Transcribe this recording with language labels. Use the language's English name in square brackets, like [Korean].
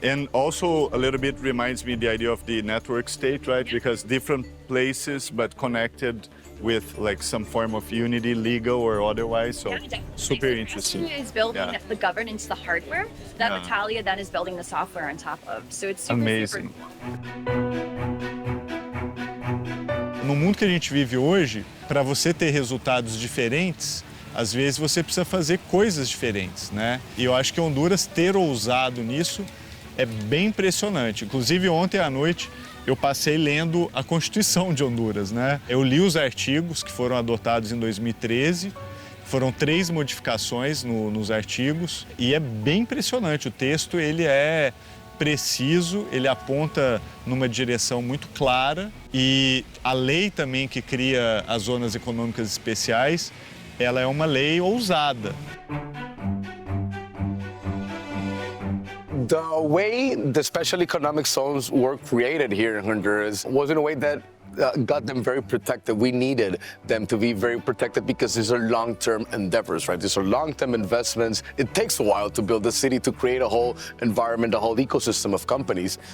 [English] And also a little bit reminds me the idea of the network state, right? Because different places but connected with like some form of unity, legal or otherwise. So super interesting. Prosper is building the governance, the hardware, that Vitalia then is building the software on top of. So it's super, Amazing. super [Portuguese] No mundo que a gente vive hoje, para você ter resultados diferentes, às vezes você precisa fazer coisas diferentes, né? E eu acho que Honduras ter ousado nisso é bem impressionante. Inclusive ontem à noite eu passei lendo a Constituição de Honduras, né? Eu li os artigos que foram adotados em 2013, foram 3 modificações nos artigos e é bem impressionante. O texto ele é preciso, ele aponta numa direção muito clara e a lei também que cria as zonas econômicas especiais, ela é uma lei ousada. [English] The way the special economic zones were created here in Honduras was in a way that got them very protected. We needed them to be very protected because these are long-term endeavors, right? These are long-term investments. It takes a while to build a city, to create a whole environment, a whole ecosystem of companies.